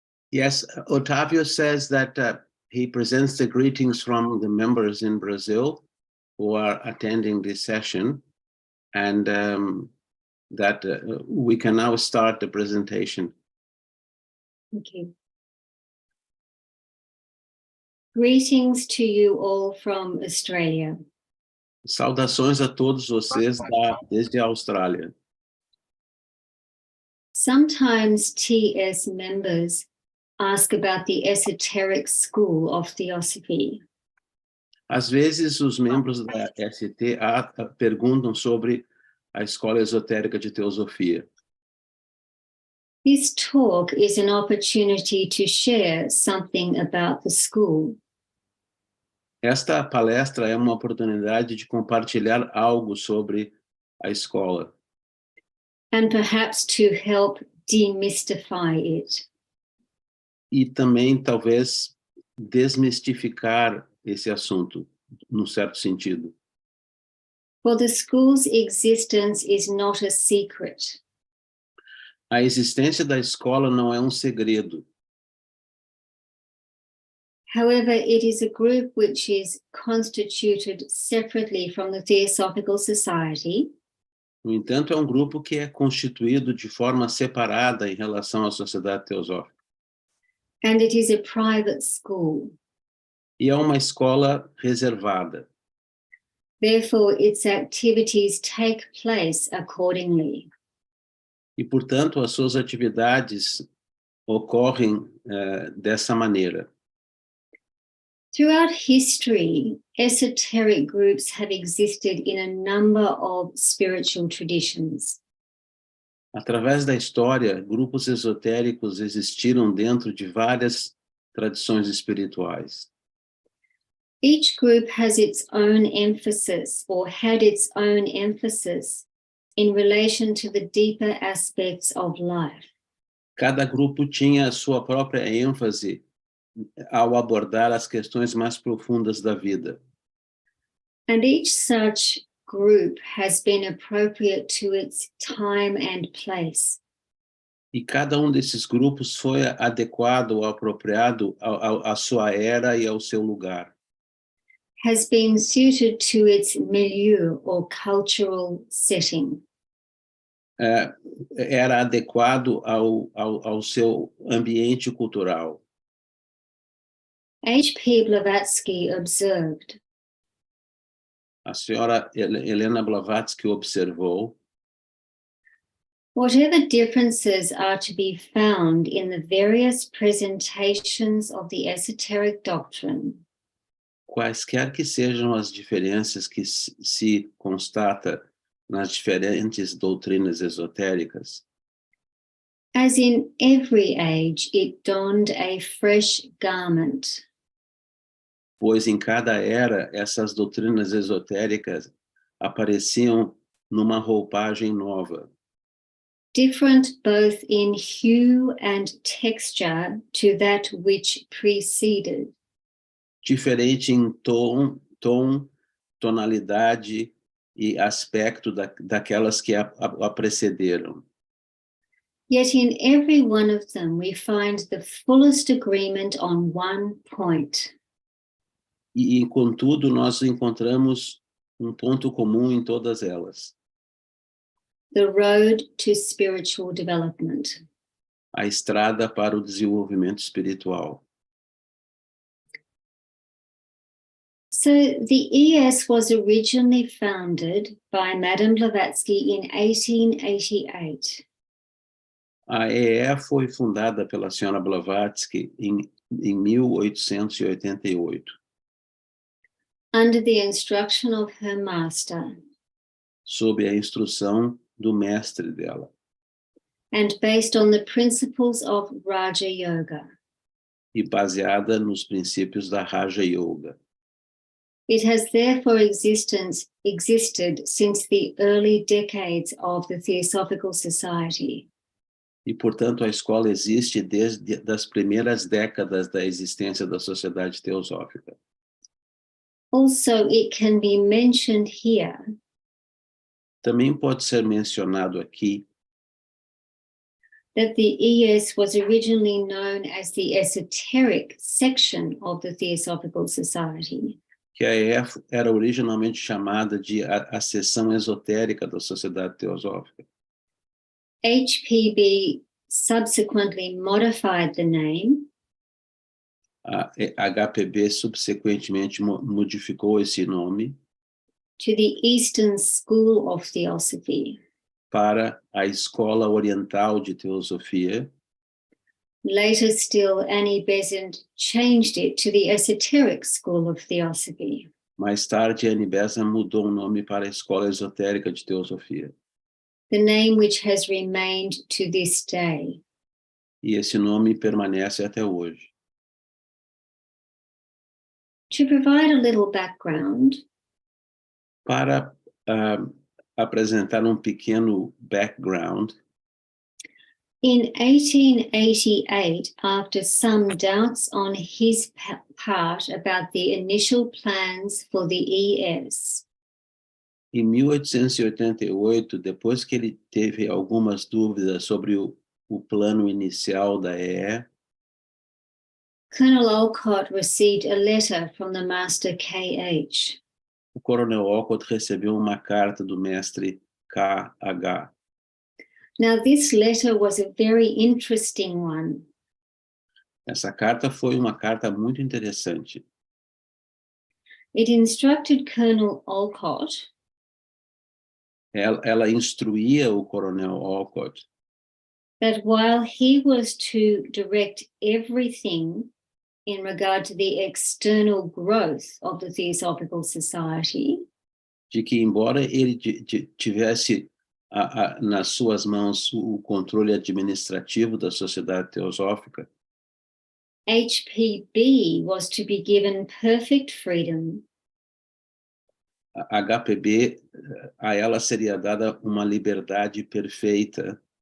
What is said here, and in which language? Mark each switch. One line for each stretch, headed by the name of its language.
English: Yes, Otávio says that he presents the greetings from the members in Brazil who are attending this session, and that we can now start the presentation. Okay. Greetings to you all from Australia.
Portuguese: Saudações a todos vocês desde a Austrália.
English: Sometimes TS members ask about the esoteric school of Theosophy.
Portuguese: Às vezes, os membros da ST perguntam sobre a Escola Esotérica de Teosofia.
English: This talk is an opportunity to share something about the school.
Portuguese: Esta palestra é uma oportunidade de compartilhar algo sobre a escola.
English: And perhaps to help demystify it.
Portuguese: E também, talvez, desmistificar esse assunto, num certo sentido.
English: For the school's existence is not a secret.
Portuguese: A existência da escola não é um segredo.
English: However, it is a group which is constituted separately from the Theosophical Society.
Portuguese: No entanto, é um grupo que é constituído de forma separada em relação à Sociedade Teosófica.
English: And it is a private school.
Portuguese: E é uma escola reservada.
English: Therefore, its activities take place accordingly.
Portuguese: E, portanto, as suas atividades ocorrem dessa maneira.
English: Throughout history, esoteric groups have existed in a number of spiritual traditions.
Portuguese: Através da história, grupos esotéricos existiram dentro de várias tradições espirituais.
English: Each group has its own emphasis or had its own emphasis in relation to the deeper aspects of life.
Portuguese: Cada grupo tinha a sua própria ênfase ao abordar as questões mais profundas da vida.
English: And each such group has been appropriate to its time and place.
Portuguese: E cada desses grupos foi adequado ou apropriado à sua era e ao seu lugar.
English: Has been suited to its milieu or cultural setting.
Portuguese: Era adequado ao seu ambiente cultural.
English: H.P. Blavatsky observed,
Portuguese: A senhora Helena Blavatsky observou:
English: whatever differences are to be found in the various presentations of the esoteric doctrine,
Portuguese: quaisquer que sejam as diferenças que se constata nas diferentes doutrinas esotéricas,
English: as in every age it donned a fresh garment,
Portuguese: pois em cada era essas doutrinas esotéricas apareciam numa roupagem nova,
English: different both in hue and texture to that which preceded.
Portuguese: diferente em tom, tonalidade e aspecto daquelas que a precederam.
English: Yet in every one of them we find the fullest agreement on one point.
Portuguese: E, contudo, nós encontramos ponto comum em todas elas:
English: The road to spiritual development.
Portuguese: a estrada para o desenvolvimento espiritual.
English: So the ES was originally founded by Madame Blavatsky in 1888.
Portuguese: A EE foi fundada pela senhora Blavatsky em 1888.
English: Under the instruction of her master.
Portuguese: Sob a instrução do mestre dela.
English: And based on the principles of Raja Yoga.
Portuguese: E baseada nos princípios da Raja Yoga.
English: It has therefore existed since the early decades of the Theosophical Society.
Portuguese: E, portanto, a escola existe desde as primeiras décadas da existência da Sociedade Teosófica.
English: Also, it can be mentioned here.
Portuguese: Também pode ser mencionado aqui
English: that the ES was originally known as the esoteric section of the Theosophical Society.
Portuguese: Que a EF era originalmente chamada de a Seção Esotérica da Sociedade Teosófica.
English: HPB subsequently modified the name.
Portuguese: A HPB subsequentemente modificou esse nome
English: to the Eastern School of Theosophy.
Portuguese: para a Escola Oriental de Teosofia.
English: Later still, Annie Besant changed it to the Esoteric School of Theosophy.
Portuguese: Mais tarde, Annie Besant mudou o nome para a Escola Esotérica de Teosofia.
English: The name which has remained to this day.
Portuguese: E esse nome permanece até hoje.
English: To provide a little background,
Portuguese: Para apresentar um pequeno background,
English: in 1888, after some doubts on his part about the initial plans for the ES,
Portuguese: em 1888, depois que ele teve algumas dúvidas sobre o plano inicial da EE,
English: Colonel Olcott received a letter from the Master KH.
Portuguese: o coronel Olcott recebeu uma carta do mestre KH.
English: Now, this letter was a very interesting one.
Portuguese: Essa carta foi uma carta muito interessante.
English: It instructed Colonel Olcott
Portuguese: Ela instruía o coronel Olcott
English: that while he was to direct everything in regard to the external growth of the Theosophical Society,
Portuguese: de que, embora ele tivesse nas suas mãos o controle administrativo da Sociedade Teosófica,
English: HPB was to be given perfect freedom
Portuguese: a HPB, a ela seria dada uma liberdade perfeita